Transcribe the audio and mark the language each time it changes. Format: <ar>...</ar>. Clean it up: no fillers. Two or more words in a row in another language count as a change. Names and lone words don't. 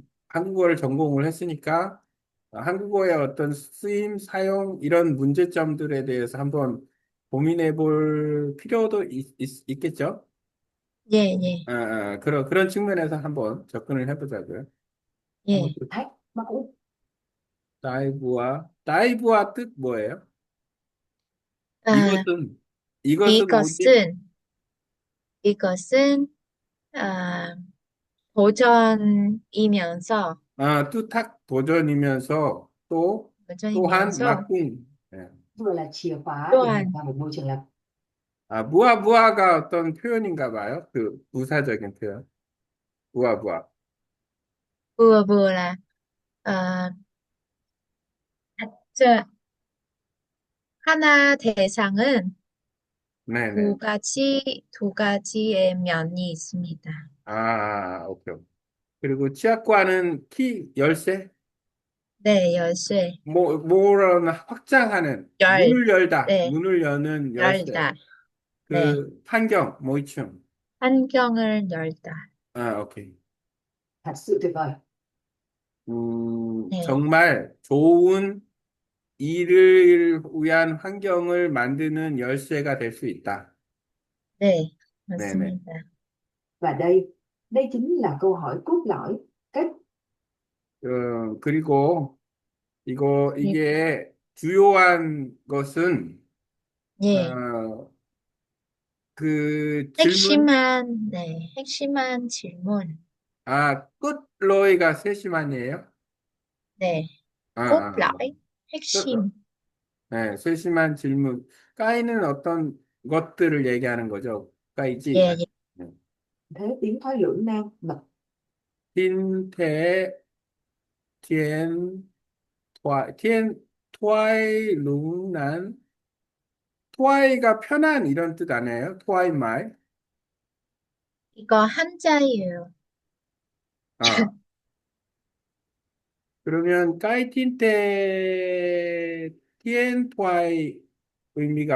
<ko>씨는 한국어를 전공을 했으니까 한국어의 어떤 쓰임, 사용, 이런 문제점들에 대해서 한번 고민해 볼 필요도 겠죠. 예. 예. 그런 측면에서 한번 접근을 해보자고요. 한번 예.</ko> <vi>thách mà cũng</vi> <ko>다이브와 뜻 뭐예요? 아, 이것은 이것은 뭐지? 이것은, 이것은, 아, 도전이면서, 뚜탁 도전이면서 또한 도전이면서, 막궁. 예.</ko> <vi>vừa là chìa khóa để mở</vi> <ko>또한,</ko> <vi>ra một môi trường làm.</vi> <ko>무아무아가 어떤 표현인가 봐요. 그 부사적인 표현. 무아무아.</ko> <vi>vừa vừa là,</vi> <ko>아, 저, 하나 대상은 네네. 두 가지의 면이 있습니다. 오케이. 그리고 치아과는 키 열쇠? 네, 열쇠, 뭐라나 확장하는, 열, 문을 열다, 네, 문을 여는 열쇠. 열다, 네, 그 판경, 모이충. 환경을 열다, 오케이.</ko> <vi>Thật sự tuyệt vời.</vi> <ko>네, 정말 좋은 일을 위한 환경을 만드는 열쇠가 될 수 있다. 네, 네네. 맞습니다.</ko> <vi>Và đây chính là câu hỏi cốt lõi. Cách</vi> <ko>그리고 그리고, 이게 주요한 것은, 예, 어, 그 질문, 핵심한 질문, 끝로이가 세심한이에요? 네, 아,</ko> <vi>cốt</vi> <ko>아, 아.</ko> <vi>lõi,</vi> <ko>끝, 핵심, 네, 세심한 질문. 까이는 어떤 것들을 얘기하는 거죠? 까이지? 예, 예, 네.</ko> <vi>thế tiến thoái lưỡng nan mật</vi> <ko>틴테, 토아이, 룽난, 토아이가 편한 이런 뜻 아니에요? 토아이 말. 이거 한자예요. 아, 그러면 까이틴테, 토아이 의미가</ko>